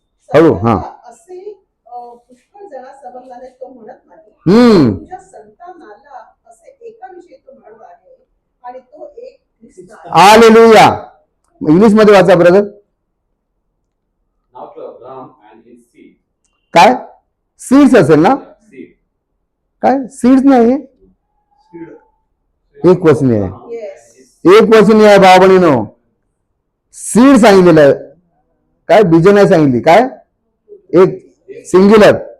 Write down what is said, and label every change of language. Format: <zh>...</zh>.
<mr>हळू, हा. असे पुष्कळ जणांस समजल्याने तो म्हणत नाही. तुझ्या संतानाला असे एकाविषयी तो म्हणत आहे आणि तो एक ख्रिस्त आहे. हालेलुया. इंग्लिश मध्ये वाचा brother.</mr> <en>Now to Abraham and his seed.</en> <mr>काय सीड्स असेल ना,</mr> <en>Seed.</en> <mr>काय सीड्स नाही, एक वचनी आहे,</mr> <en>Yes.</en> <mr>एक वचनी आहे भावा बहिणीनो. सीड सांगितलेलं आहे, काय बीज नाही सांगितली, काय एक सिंग्युलर.</mr>